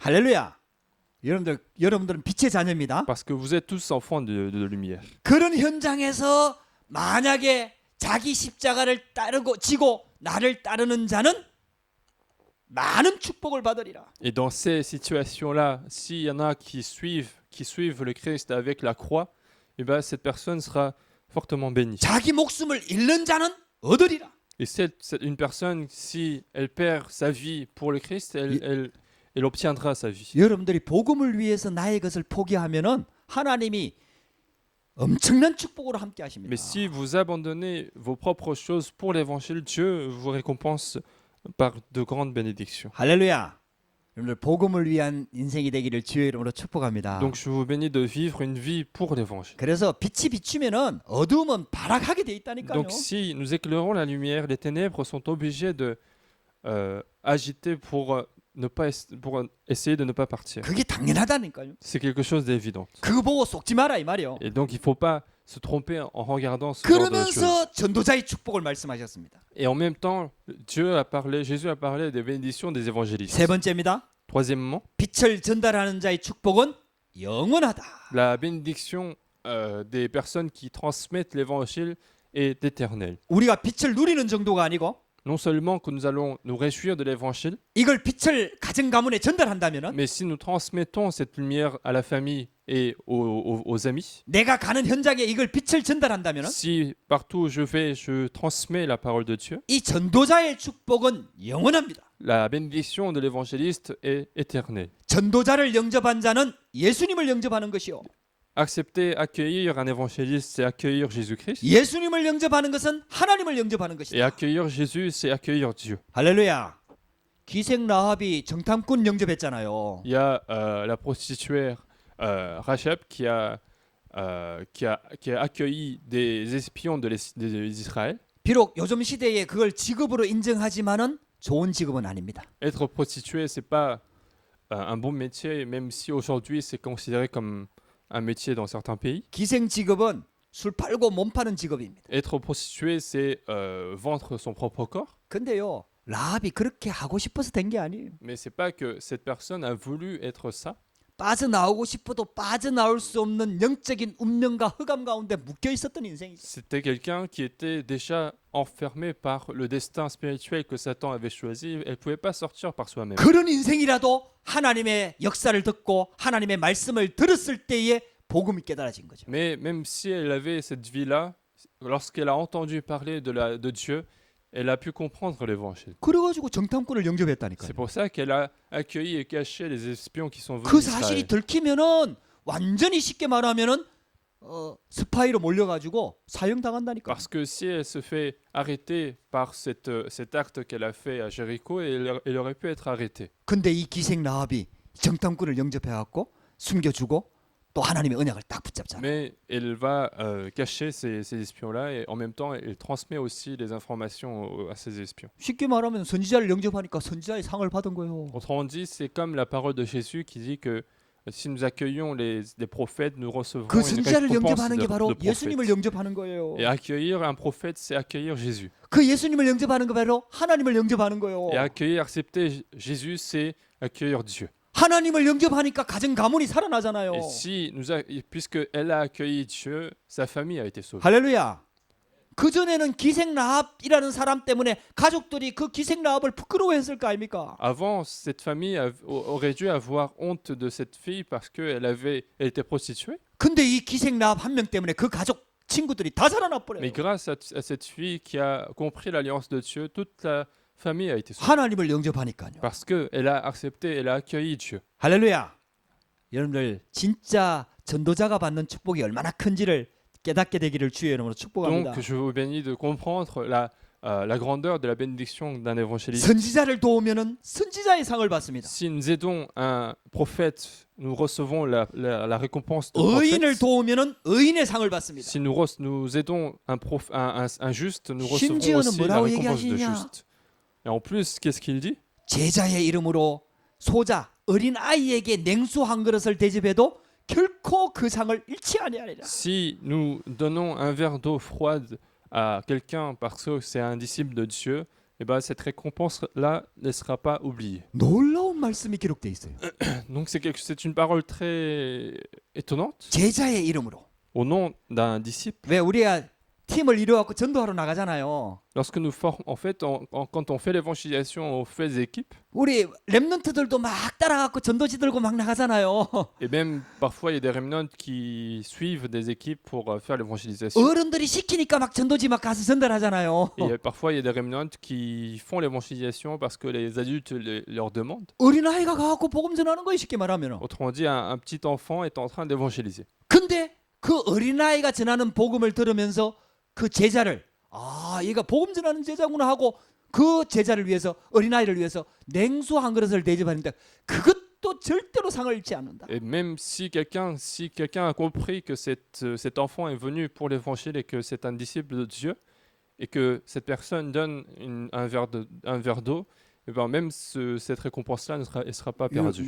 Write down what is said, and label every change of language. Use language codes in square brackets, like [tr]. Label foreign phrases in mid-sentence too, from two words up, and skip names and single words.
[ko] 할렐루야. 여러분들은 빛의 자녀입니다. [fr] Parce que vous êtes tous enfants de lumière. [ko] 그런 현장에서 만약에 자기 십자가를 지고 나를 따르는 자는 많은 축복을 받으리라. [fr] Et dans ces situations-là, s'il y en a qui suivent le Christ avec la croix, eh ben, cette personne sera fortement bénie. [ko] 자기 목숨을 잃는 자는 얻으리라. [fr] Et une personne, si elle perd sa vie pour le Christ, elle obtiendra sa vie. [ko] 여러분들이 복음을 위해서 나의 것을 포기하면은 하나님이 엄청난 축복으로 함께 하십니다. [fr] Mais si vous abandonnez vos propres choses pour l'évangile, Dieu vous récompense par de grandes bénédictions. [ko] 할렐루야. 여러분들 복음을 위한 인생이 되기를 주의 이름으로 축복합니다. [fr] Donc je vous bénis de vivre une vie pour l'évangile. [ko] 그래서 빛이 비추면은 어두움은 발악하게 돼 있다니까요. [fr] Donc si nous éclairons la lumière, les ténèbres sont obligées de agiter pour essayer de ne pas partir. [ko] 그게 당연하다니까요. [fr] C'est quelque chose d'évident. [ko] 그거 보고 속지 마라 이 말이요. [fr] Et donc il ne faut pas se tromper en regardant ce genre de choses. [ko] 그러면서 전도자의 축복을 말씀하셨습니다. [fr] Et en même temps, Jésus a parlé des bénédictions des évangélistes. [ko] 세 번째입니다. [fr] Troisièmement, [ko] 빛을 전달하는 자의 축복은 영원하다. [fr] la bénédiction des personnes qui transmettent l'évangile est éternelle. [ko] 우리가 빛을 누리는 정도가 아니고 [fr] Non seulement que nous allons nous réjouir de l'évangile, [ko] 이걸 빛을 가정 가문에 전달한다면은 [fr] mais si nous transmettons cette lumière à la famille et aux amis, [ko] 내가 가는 현장에 이걸 빛을 전달한다면은 [fr] si partout où je vais, je transmets la parole de Dieu, [ko] 이 전도자의 축복은 영원합니다. [fr] la bénédiction de l'évangéliste est éternelle. [ko] 전도자를 영접한 자는 예수님을 영접하는 것이요. [fr] Accepter, accueillir un évangéliste, c'est accueillir Jésus-Christ. [ko] 예수님을 영접하는 것은 하나님을 영접하는 [fr] Et [ko] 것이다. [fr] accueillir Jésus, c'est accueillir Dieu. [ko] 할렐루야. 기생 라합이 정탐꾼 영접했잖아요. [fr] Il y a la prostituée Rachab qui a accueilli des espions d'Israël. [ko] 비록 요즘 시대에 그걸 직업으로 인정하지만은 좋은 직업은 아닙니다. [fr] Être prostituée, c'est pas un bon métier, même si aujourd'hui c'est considéré comme un métier dans certains pays. [ko] 기생 직업은 술 팔고 몸 파는 직업입니다. [fr] Être prostituée, c'est vendre son propre corps. [ko] 근데요, 라합이 그렇게 하고 싶어서 된 게 아니에요. [fr] Mais c'est pas que cette personne a voulu être ça. [ko] 빠져나오고 싶어도 빠져나올 수 없는 영적인 운명과 흑암 가운데 묶여 있었던 인생이죠. [fr] C'était quelqu'un qui était déjà enfermé par le destin spirituel que Satan avait choisi. Elle ne pouvait pas sortir par soi-même. [ko] 그런 인생이라도 하나님의 역사를 듣고 하나님의 말씀을 들었을 때에 복음이 깨달아진 거죠. [fr] Mais même si elle avait cette vie-là, lorsqu'elle a entendu parler de Dieu, elle a pu comprendre l'évangile. [ko] 그래가지고 정탐꾼을 영접했다니까요. [fr] C'est pour ça qu'elle a accueilli et caché les espions qui sont venus 그 d'Israël. [ko] 사실이 들키면은 완전히 쉽게 말하면은 스파이로 몰려가지고 사형당한다니까. [fr] Parce que si elle se fait arrêter par cet acte qu'elle a fait à Jéricho, elle aurait pu être arrêtée. [ko] 근데 이 기생 라합이 정탐꾼을 영접해갖고 숨겨주고 또 하나님의 언약을 딱 붙잡잖아요. [fr] Mais elle va cacher ces espions-là et en même temps, elle transmet aussi les informations à ces espions. [ko] 쉽게 말하면 선지자를 영접하니까 선지자의 상을 받은 거예요. [fr] Autrement dit, c'est comme la parole de Jésus qui dit que si nous accueillons les prophètes, nous recevrons 그 une [ko] 선지자를 [fr] récompense [ko] 영접하는 게 바로 [fr] de [ko] 예수님을 [fr] prophètes. [ko] 영접하는 거예요. [fr] Et accueillir un prophète, c'est accueillir Jésus. [ko] 그 예수님을 영접하는 거 바로 하나님을 영접하는 거예요. [fr] Et accueillir, accepter Jésus, c'est accueillir Dieu. [ko] 하나님을 영접하니까 가정 가문이 살아나잖아요. [fr] Et si puisque elle a accueilli Dieu, sa famille a été sauvée. [ko] 할렐루야. 그 전에는 기생 라합이라는 사람 때문에 가족들이 그 기생 라합을 부끄러워했을 거 아닙니까? [fr] Avant, cette famille aurait dû avoir honte de cette fille parce qu'elle était prostituée. [ko] 근데 이 기생 라합 한 명 때문에 그 가족 친구들이 다 살아나 버려요. [fr] Mais grâce à cette fille qui a compris l'alliance de Dieu, toute la famille a été sauvée. [ko] 하나님을 영접하니까요. [fr] Parce qu'elle a accepté, elle a accueilli Dieu. [ko] 할렐루야. 여러분들 진짜 전도자가 받는 축복이 얼마나 큰지를 깨닫게 되기를 주의 이름으로 축복합니다. [fr] Donc je vous bénis de comprendre la grandeur de la bénédiction d'un évangéliste. [ko] 선지자를 도우면은 선지자의 상을 받습니다. [fr] Si nous aidons un prophète, nous recevons la récompense de [ko] 의인을 [fr] prophète. [ko] 도우면은 의인의 상을 받습니다. [fr] Si nous aidons un juste, nous recevrons [ko] 심지어는 [fr] aussi la [ko] 뭐라고 [fr] récompense de [ko] 얘기하시냐? [fr] juste. Et en plus, qu'est-ce qu'il dit? [ko] 제자의 이름으로 소자 어린 아이에게 냉수 한 그릇을 대접해도 결코 그 상을 잃지 아니하리라. [fr] Si nous donnons un verre d'eau froide à quelqu'un parce que c'est un disciple de Dieu, eh ben, cette récompense-là ne sera pas oubliée. [ko] 놀라운 말씀이 기록되어 있어요. [fr] Donc c'est une parole très étonnante. [ko] 제자의 이름으로. [fr] Au nom d'un disciple, [ko] 왜 우리가 팀을 이루어갖고 전도하러 나가잖아요. [fr] lorsque nous formons, en fait, quand on fait l'évangélisation, on fait des équipes. [ko] 우리 랩런트들도 막 따라가고 전도지 들고 막 나가잖아요. [fr] Et même parfois, il y a des remnants qui suivent des équipes pour faire l'évangélisation. [ko] 어른들이 시키니까 막 전도지 막 가서 전달하잖아요. [fr] Et parfois, il y a des remnants qui font l'évangélisation parce que les adultes leur demandent. [ko] 어린아이가 가갖고 복음 전하는 거예요, 쉽게 말하면. [fr] Autrement dit, un petit enfant est en train d'évangéliser. [ko] 근데 그 어린아이가 전하는 복음을 들으면서 그 제자를 얘가 복음 전하는 제자구나 하고 그 제자를 위해서 어린아이를 위해서 냉수 한 그릇을 대접하는데 그것도 절대로 상을 잃지 않는다. [fr] Et même si quelqu'un a compris que cet enfant est venu pour l'évangile et que c'est un disciple de Dieu et que cette personne donne un verre d'eau, et ben même cette récompense-là ne sera pas perdue.